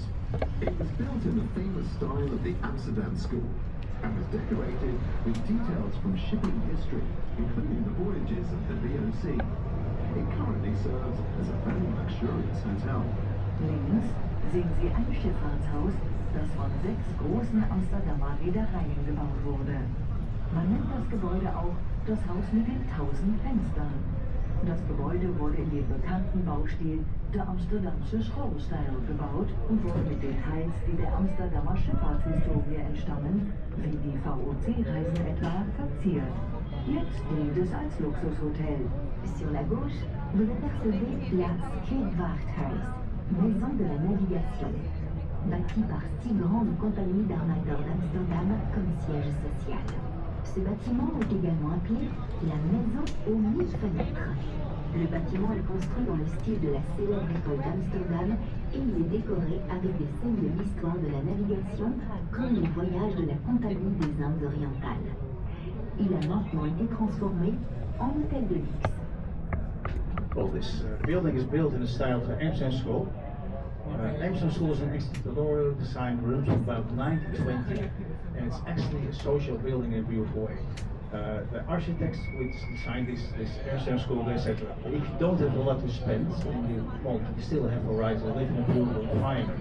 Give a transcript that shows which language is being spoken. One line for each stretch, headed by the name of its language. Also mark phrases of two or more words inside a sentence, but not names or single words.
English: It was built in the famous style of the Amsterdam School and was decorated with details from shipping history, including the voyages of the VOC. It currently serves as a very luxurious hotel.
German: Links sehen Sie ein Schifffahrtshaus, das von 6 großen Amsterdamer Reedereien gebaut wurde. Man nennt das Gebäude auch das Haus mit den 1000 Fenstern. Das Gebäude wurde in dem bekannten Baustil der
Dutch: Amsterdamsche Schoolstijl
German: gebaut und wurde mit Details, die der Amsterdamer Schifffahrtshistorie entstammen, wie die VOC-Reisen etwa, verziert. Jetzt dient es als Luxushotel.
French: Sur la gauche, vous apercevez la Scheepvaarthuis, maison de la navigation, bâtie par 6 grandes compagnies d'armateurs d'Amsterdam comme siège social. Ce bâtiment est également appelé la maison aux 1000 fenêtres. Le bâtiment est construit dans le style de la célèbre école d'Amsterdam et il est décoré avec des scènes de l'histoire de la navigation comme les voyages de la Compagnie des Indes orientales. Il a maintenant été transformé en hôtel de luxe.
English: Well, this building is built in the style of the Amsterdam School. Amsterdam School is an exterior design rooms of about 1920, and it's actually a social building in a beautiful way. The architects which designed this Amsterdam School, they said if you don't have a lot to spend, then you still have a right to live in a beautiful environment.